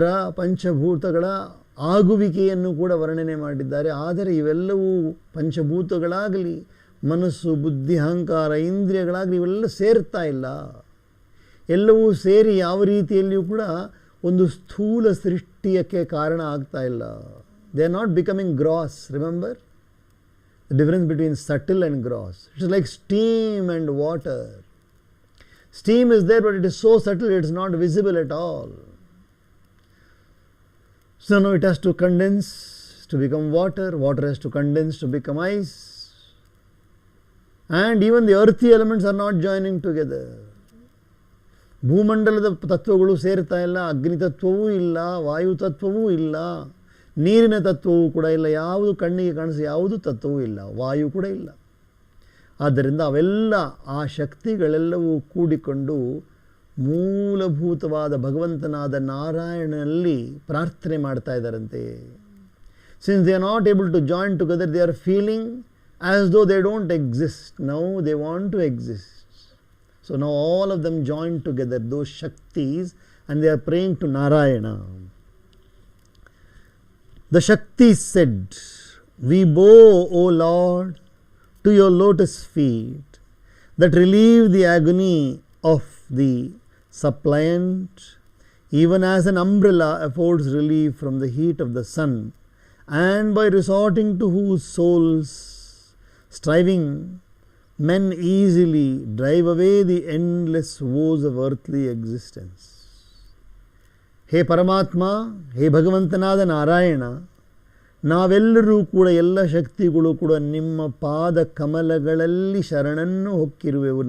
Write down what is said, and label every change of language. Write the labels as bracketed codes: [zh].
[kn] ಪಂಚಭೂತಗಳ ಆಗುವಿಕೆಯನ್ನು ಕೂಡ ವರ್ಣನೆ ಮಾಡಿದ್ದಾರೆ. ಆದರೆ ಇವೆಲ್ಲವೂ ಪಂಚಭೂತಗಳಾಗಲಿ, ಮನಸ್ಸು, ಬುದ್ಧಿ, ಅಹಂಕಾರ, ಇಂದ್ರಿಯಗಳಾಗಲಿ ಇವೆಲ್ಲ ಸೇರ್ತಾ ಇಲ್ಲ. ಎಲ್ಲವೂ ಸೇರಿ ಯಾವ ರೀತಿಯಲ್ಲಿಯೂ ಕೂಡ ಒಂದು ಸ್ಥೂಲ ಸೃಷ್ಟಿಯಕ್ಕೆ ಕಾರಣ ಆಗ್ತಾ ಇಲ್ಲ. [en] They are not becoming gross. Remember the difference between subtle and gross. It is like steam and water. Steam is there, but it is so subtle it is not visible at all. So now it has to condense to become water, water has to condense to become ice, and even the earthy elements are not joining together. [kn] ಭೂಮಂಡಲದ ತತ್ವಗಳು ಸೇರ್ತಾ ಇಲ್ಲ, ಅಗ್ನಿ ತತ್ವವೂ ಇಲ್ಲ, ವಾಯು ತತ್ವವೂ ಇಲ್ಲ, ನೀರಿನ ತತ್ವವೂ ಕೂಡ ಇಲ್ಲ, ಯಾವುದು ಕಣ್ಣಿಗೆ ಕಾಣಿಸಿ ಯಾವುದು ತತ್ವವೂ ಇಲ್ಲ, ವಾಯು ಕೂಡ ಇಲ್ಲ. ಆದ್ದರಿಂದ ಅವೆಲ್ಲ ಆ ಶಕ್ತಿಗಳೆಲ್ಲವೂ ಕೂಡಿಕೊಂಡು ಮೂಲಭೂತವಾದ ಭಗವಂತನಾದ ನಾರಾಯಣನಲ್ಲಿ ಪ್ರಾರ್ಥನೆ ಮಾಡ್ತಾ ಇದ್ದಾರಂತೆ. [en] Since they are not able to join together, they are feeling as though they don't exist. Now they want to exist. So now all of them join together, those Shaktis, and they are praying to Narayana. The Shaktis said, "We bow, O Lord, to your lotus feet that relieve the agony of the suppliant, even as an umbrella affords relief from the heat of the sun, and by resorting to whose souls striving men easily drive away the endless woes of earthly existence." [kn] ಹೇ ಪರಮಾತ್ಮ, ಹೇ ಭಗವಂತನಾದ ನಾರಾಯಣ, ನಾವೆಲ್ಲರೂ ಕೂಡ ಎಲ್ಲ ಶಕ್ತಿಗಳು ಕೂಡ ನಿಮ್ಮ ಪಾದ ಕಮಲಗಳಲ್ಲಿ ಶರಣನ್ನು ಹೊಕ್ಕಿರುವೆವು.